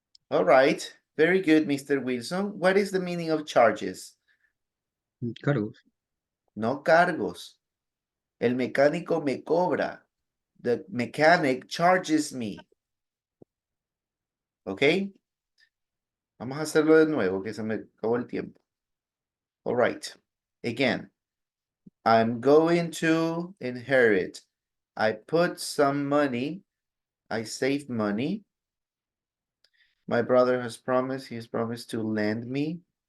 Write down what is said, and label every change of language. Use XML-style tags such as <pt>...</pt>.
<en>All right. Very good, Mr. Wilson. What is the meaning of charges?</en> <es>Cargos. No cargos. El mecánico me cobra.</es> <en>The mechanic charges me. ¿Ok?</en> <es>Vamos a hacerlo de nuevo, que se me acabó el tiempo.</es> <en>All right. Again, I'm going to inherit. I put some money. I save money. My brother has promised. He has promised to lend me.</en>